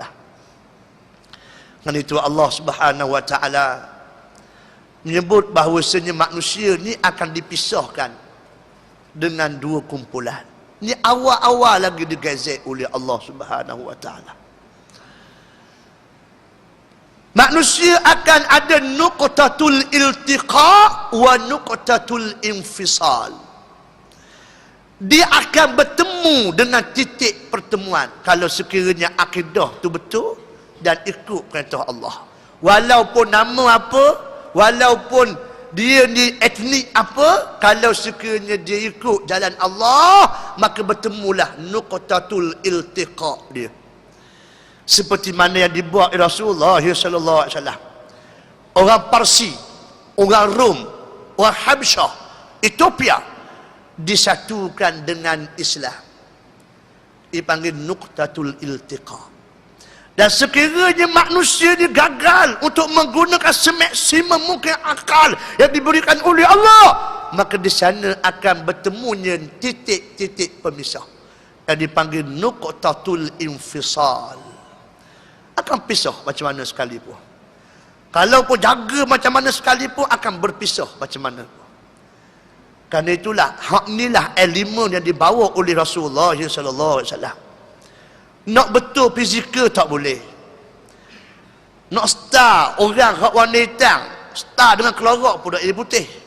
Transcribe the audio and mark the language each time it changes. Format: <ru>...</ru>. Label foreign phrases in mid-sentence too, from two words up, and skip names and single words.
<ms>Kerana itu Allah</ms> <ar>سبحانه وتعالى</ar> <ms>menyebut bahawasanya manusia ni akan dipisahkan dengan dua kumpulan. Ni awal-awal lagi digazet oleh Allah</ms> <ar>سبحانه وتعالى.</ar> <ms>Manusia akan ada</ms> <ar>نقطة الالتقاء ونقطة الانفصال.</ar> <ms>Dia akan bertemu dengan titik pertemuan kalau sekiranya akidah tu betul dan ikut perintah Allah. Walaupun nama apa, walaupun dia ni etnik apa, kalau sekiranya dia ikut jalan Allah, maka bertemulah</ms> <ar>نقطة الالتقاء</ar> <ms>dia. Seperti mana yang dibuat oleh Rasulullah</ms> <ar>صلى الله عليه وسلم.</ar> <ms>Orang Parsi, orang Rom, orang Habsyah, Ethiopia disatukan dengan Islam. Dipanggil</ms> <ar>نقطة الالتقاء.</ar> <ms>Dan sekiranya manusia dia gagal untuk menggunakan semaksimal mungkin akal yang diberikan oleh Allah, maka di sana akan bertemunya titik-titik pemisah yang dipanggil</ms> <ar>نقطة الانفصال.</ar> <ms>Akan pisah macam mana sekalipun. Kalau pun jaga macam mana sekalipun, akan berpisah macam mana pun. Kerana itulah hak inilah elemen yang dibawa oleh Rasulullah</ms> <ar>صلى الله عليه وسلم.</ar> <ms>Nak betul fizikal tak boleh. Nak star orang hak warna hitam, star dengan kelorak pun tak jadi putih.</ms>